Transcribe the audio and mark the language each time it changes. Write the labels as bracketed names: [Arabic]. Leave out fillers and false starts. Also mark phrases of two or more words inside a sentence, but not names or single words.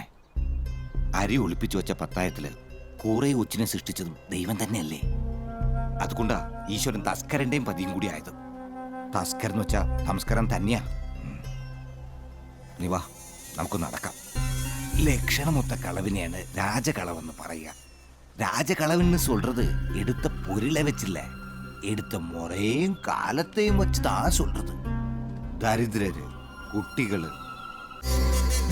[Malayalam] അരി ഒളിപ്പിച്ചു വെച്ച പത്തായത്തില് കൂറെ കൊച്ചിനെ സൃഷ്ടിച്ചതും ദൈവം തന്നെയല്ലേ. അതുകൊണ്ടാ ഈശ്വരൻ തസ്കരന്റെയും പതിയും കൂടി ആയത്. തസ്കർ എന്ന് വെച്ചാ സംസ്കാരം തന്നെയാ. നീ വാ, നമുക്ക് നടക്കാം. ലക്ഷണമൊത്ത കളവിനെയാണ് രാജകളവെന്ന് പറയുക. [Tamil] ராஜகளவுன்னு சொல்றது எடுத்த பொருளை வச்சில்ல, எடுத்த முறையும் காலத்தையும் வச்சு தான் சொல்றது. தரித்திரரு, குட்டிகள்